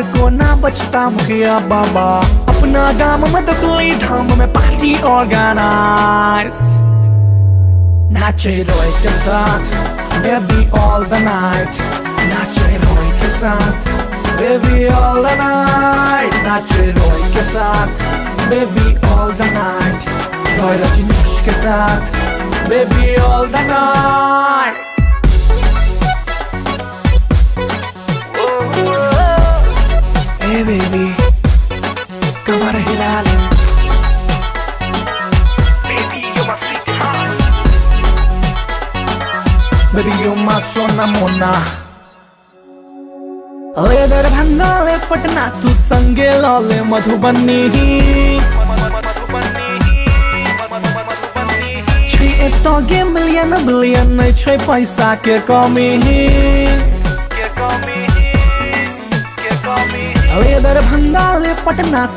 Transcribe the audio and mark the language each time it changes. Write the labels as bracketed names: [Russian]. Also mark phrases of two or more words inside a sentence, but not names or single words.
[Maithili] को ना बचता मुखिया बाबा अपना गाम में दतुई धाम में [English] party organize [Maithili] नाचे रोय के साथ [English] baby all the night [Maithili] नाचे रोय के साथ [English] baby all the night [Maithili] नाचे रोय के साथ [English] baby all the night [Maithili] रोय रजनीश के साथ [English] baby all the night Hey baby [Maithili] कमर हिला ले [English] Baby you my [Maithili] सोना मोना ले दरभंगा ले पटना तू संगे ले मधुबनी तो गे [English] million billion [Maithili] नहीं छै पैसा के कमी ले दरभंगा ले पटना तू